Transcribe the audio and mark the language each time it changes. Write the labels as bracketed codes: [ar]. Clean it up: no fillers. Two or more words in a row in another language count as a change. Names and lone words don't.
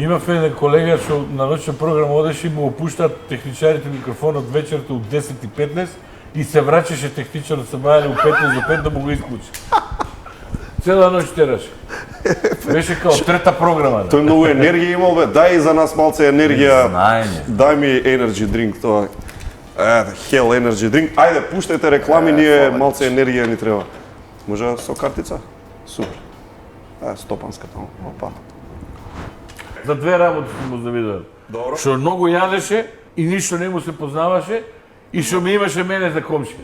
[mk] Имав еден колега што на ноќна програма одеше и му опуштаат техничарите микрофонот вечерта у 10:15 и се враќаше техничарот се бајале у 15 до 5 да му го исклучи. Цела ноќ тераше. Беше као трета програма. Да. Тој многу енергија имал, бе. Дај и за нас малце енергија. Знаење. Дај ми [en] energy drink, [mk] тоа. [en] Hell energy drink. [mk] Ајде, пуштајте реклами, ние малце енергија ни треба. Може со картица? Супер. Стопанска таму. Опа. За две работи му завидувам. Добро. Што многу јадеше и ништо не му се познаваше и што ми имаше мене за комшија.